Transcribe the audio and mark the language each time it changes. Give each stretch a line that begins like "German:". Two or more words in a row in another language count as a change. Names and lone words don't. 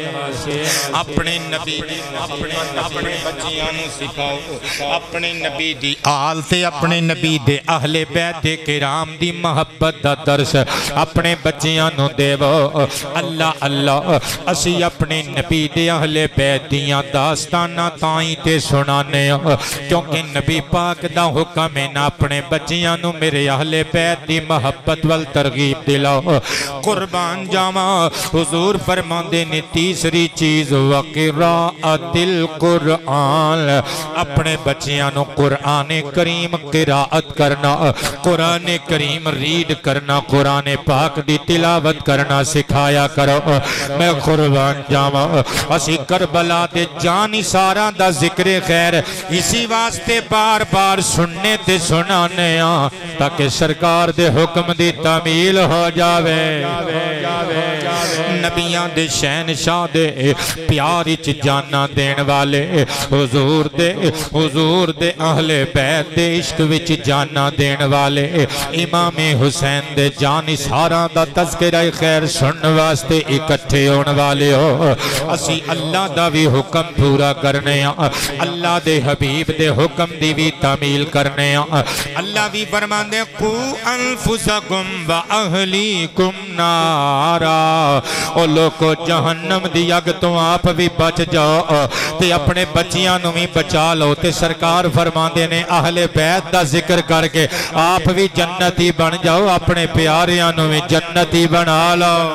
Punjabi: اپنے نبی اپنے بچیاں نو سکھاؤ اپنے نبی دی آل تے اپنے نبی دے اہل بیت کرام دی محبت دا درس اپنے بچیاں نو دیو اللہ اللہ اسی اپنے نبی دے اہل بیت دیاں داستانہ تائیں تے سنانے کیونکہ نبی پاک دا حکم ہے نا اپنے بچیاں نو میرے اہل بیت دی محبت وال ترغیب دلاؤ قربان جاواں حضور فرماندے نے تیسری چیز
Arabic: وقراءت القرآن
Punjabi: اپنے بچیاں نو قرآن کریم قراءت کرنا قرآن کریم ریڈ کرنا قرآن پاک دی تلاوت کرنا سکھایا کرو میں قربان جاواں اسی کربلا دے جانی سارا دا ذکر خیر اسی واسطے بار بار سننے تے سنانے تاکہ سرکار دے حکم دی تعمیل ہو جاوے نبیان دے شہنشاہ دے پیاری چ جانا دین والے حضور دے اہل بیت دے عشق وچ جانا دین والے امام حسین دے جانی سارا دا تذکرہ خیر سن واسطے اکٹھے ہون والے ہو اسی اللہ دا بھی حکم پورا کرنے اللہ دے حبیب دے حکم دی بھی تعمیل کرنے اللہ بھی فرمان دے
Arabic: قو انفسکم و اہلیکم نارا
Punjabi: او لوگو جہنم دی اگ تو آپ بھی بچ جاؤ تے اپنے بچیاں نو بھی بچا لو تے سرکار فرمان دے نے اہل بیت دا ذکر کر کے آپ بھی جنتی بن جاؤ اپنے پیاریاں نو بھی جنتی بنا لو